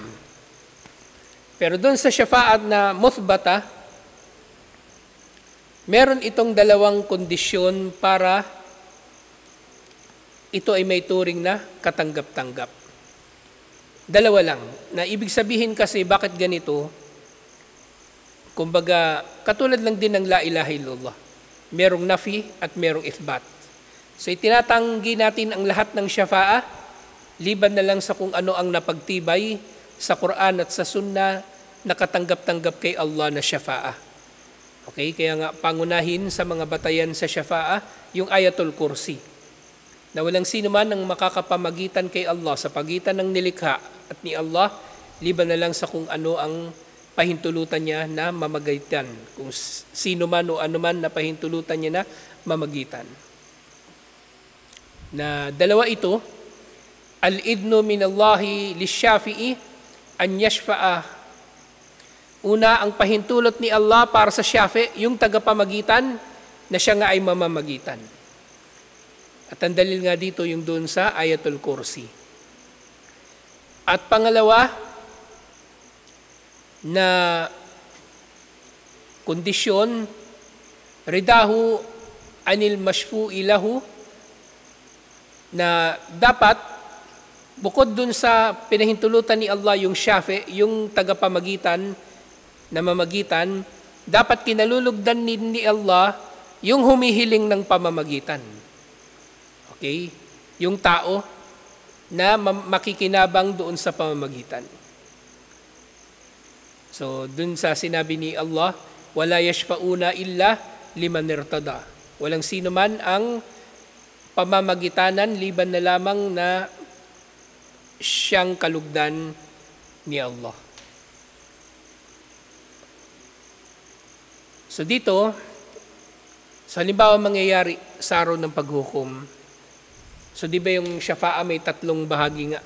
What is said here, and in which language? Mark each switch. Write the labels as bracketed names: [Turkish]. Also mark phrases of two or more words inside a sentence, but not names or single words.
[Filipino] Pero doon sa syafa'ah na muthbata, meron itong dalawang kondisyon para ito ay may turing na katanggap-tanggap. Dalawa lang. Na ibig sabihin kasi bakit ganito, kumbaga katulad lang din ng [Arabic] لا إله إلا الله. [Filipino] Merong nafi at merong ithbat. So itinatanggi natin ang lahat ng syafa'ah, liban na lang sa kung ano ang napagtibay sa Quran at sa Sunnah na katanggap-tanggap kay Allah na syafa'ah. Okay, kaya nga pangunahin sa mga batayan sa syafa'ah yung Ayatul Kursi. Na walang sino man ang makakapamagitan kay Allah sa pagitan ng nilikha at ni Allah, liban na lang sa kung ano ang pahintulutan niya na mamagitan. Kung sino man o ano man na pahintulutan niya na mamagitan. Na dalawa ito, [Arabic] الإذن من الله للشافع أن يشفع. [Filipino] Una, ang pahintulot ni Allah para sa syafi, yung tagapamagitan na siya nga ay mamamagitan. At ang dalil nga dito yung doon sa Ayatul Kursi. At pangalawa, na kondisyon, [Arabic] رضاه عن المشفوع له, [Filipino] na dapat, bukod dun sa pinahintulutan ni Allah yung syafi, yung tagapamagitan, na mamagitan, dapat kinalulugdan ni Allah yung humihiling ng pamamagitan. Okay? Yung tao na makikinabang doon sa pamamagitan. So, dun sa sinabi ni Allah, [Arabic] ولا يشفعون إلا لمن ارتضى. [Filipino] Walang sino man ang pamamagitanan liban na lamang na siyang kalugdan ni Allah. So dito, sa halimbawa mangyayari sa araw ng paghukom, so di ba yung syafa'a may tatlong bahagi nga?